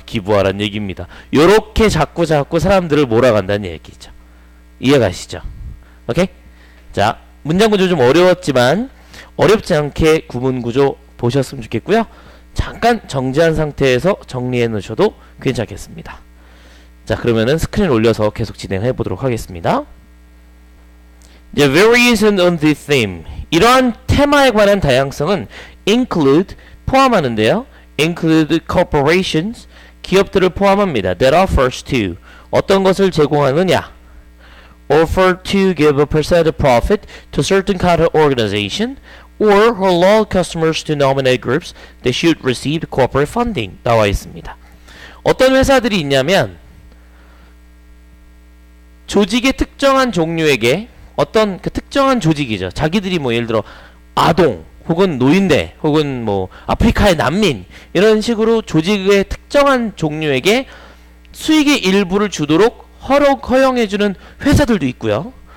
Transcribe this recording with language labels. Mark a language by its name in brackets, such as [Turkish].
[Korean] 기부하란 얘기입니다. 요렇게 자꾸 사람들을 몰아간다는 얘기죠. 이해가시죠? 오케이? 자, 문장 구조 좀 어려웠지만 어렵지 않게 구문 구조 보셨으면 좋겠고요. 잠깐 정지한 상태에서 정리해 놓으셔도 괜찮겠습니다. 자, 그러면은 스크린 올려서 계속 진행해 보도록 하겠습니다. The variation on this theme. 이러한 테마에 관한 다양성은 include 포함하는데요. [English] include corporations [Korean] 기업들을 포함합니다. [English] that offers to [Korean] 어떤 것을 제공하느냐 [English] offer to give a percent of profit to certain kind of organization or allow customers to nominate groups that should receive corporate funding [Korean] 나와 있습니다. 어떤 회사들이 있냐면 조직의 특정한 종류에게 어떤 그 특정한 조직이죠. 자기들이 뭐 예를 들어 아동 혹은 노인대 혹은 뭐 아프리카의 난민 이런 식으로 조직의 특정한 종류에게 수익의 일부를 주도록 허용해주는 회사들도 있고요.